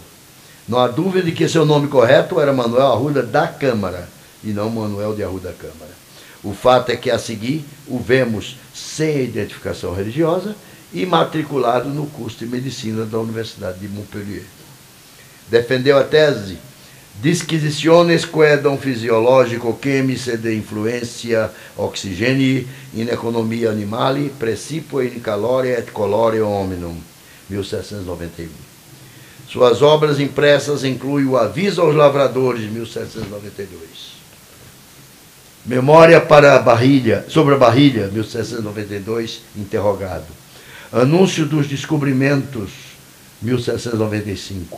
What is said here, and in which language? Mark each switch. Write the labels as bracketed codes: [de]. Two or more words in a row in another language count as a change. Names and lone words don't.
[pt] Não há dúvida de que seu nome correto era Manuel Arruda da Câmara, e não Manuel de Arruda Câmara. O fato é que a seguir o vemos sem identificação religiosa e matriculado no curso de Medicina da Universidade de Montpellier. Defendeu a tese Disquisitiones quaedam physiologico-chemice de influencia oxigeni in economia animali principio in calore et colore hominum, 1791. Suas obras impressas incluem o Aviso aos Lavradores, 1792. Memória para a Barrilha, sobre a Barrilha, 1792, interrogado. Anúncio dos descobrimentos 1795.